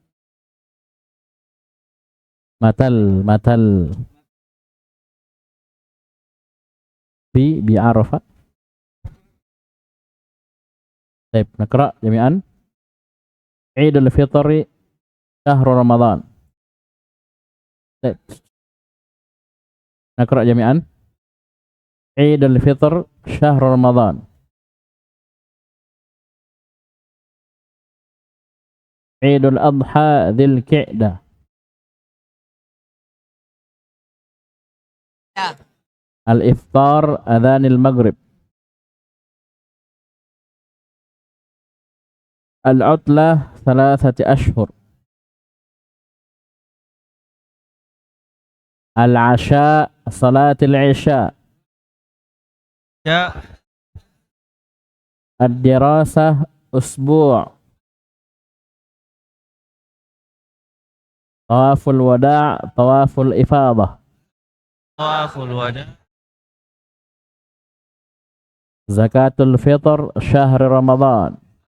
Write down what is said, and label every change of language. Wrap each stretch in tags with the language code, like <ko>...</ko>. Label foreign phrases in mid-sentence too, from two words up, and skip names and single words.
<ar>مثال بعرفة. Baik, نقرأ جميعاً. عيد الفطر شهر رمضان. Baik. نقرأ جميعاً. عيد الفطر شهر رمضان. عيد الأضحى ذي القعدة. Ya. الإفطار أذان المغرب. العطلة 3 أشهر. العشاء صلاة العشاء. Ya. الدراسة أسبوع'. طواف الوداع، طواف الإفاضة. طواف الوداع'. زكاة الفطر شهر رمضان.</ar>